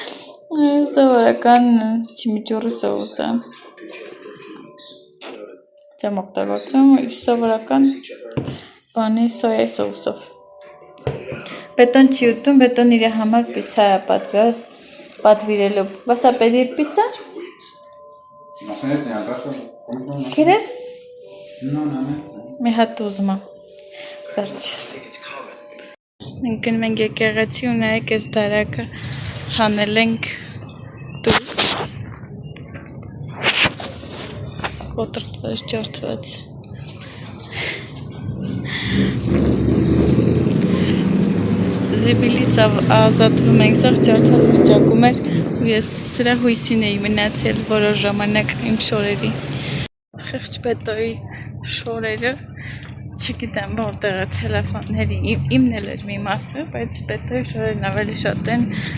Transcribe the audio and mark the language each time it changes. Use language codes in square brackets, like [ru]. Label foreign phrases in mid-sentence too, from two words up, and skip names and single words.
[hy] սովորական չիմիչուրի սոուս է, Չեմ օգտագործում սովորական բանի սոյայի սոուսով։ Բետոն չի ուտում, բետոն իր համար պիցա է պատվիրելու։ [es] Vas a pedir pizza? No sé, te abrazo. ¿Quieres? No. [hy] Մի հատ ուզում եմ։ Վերջ։ Մենք գնում ենք եկեղեցի ու նայեք այս դարակը հանել ենք դուրս։ Կոտրտված, ջարդված։ Զիբիլից ազատվում ենք, սաղ ջարդված վիճակում էր ու ես սրա հույսին էի մնացել որոշ ժամանակ իմ շորերի։ Խեղճ բետոյի շորերը, չգիտեմ որտեղ է ցելոֆանների, իմն էլ էր մի մասը, բայց բետոյի շորերն ավելի շատ են,